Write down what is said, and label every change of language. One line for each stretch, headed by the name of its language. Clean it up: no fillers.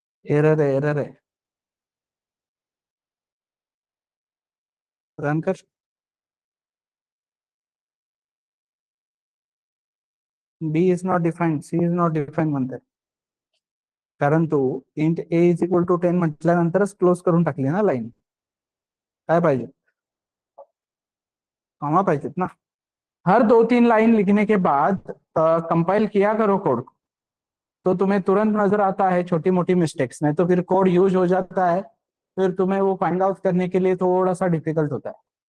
Hindi: Error है run कर.
English: B is not defined, C is not defined
Marathi: म्हणते. कारण तो
English: int a is equal to 10
Marathi: म्हटल्यानंतरच close करून टाकली ना लाईन. काय पाहिजे? कॉमा पाहिजेत ना.
Hindi: हर 2-3 लाइन लिखने के बाद कंपाइल किया करो कोड, तो तुम्हें तुरंत नजर आता है छोटी मोटी मिस्टेक्स. नहीं तो फिर कोड यूज हो जाता है, फिर तुम्हें वो फाइंड आउट करने के लिए थोड़ा सा डिफिकल्ट होता है.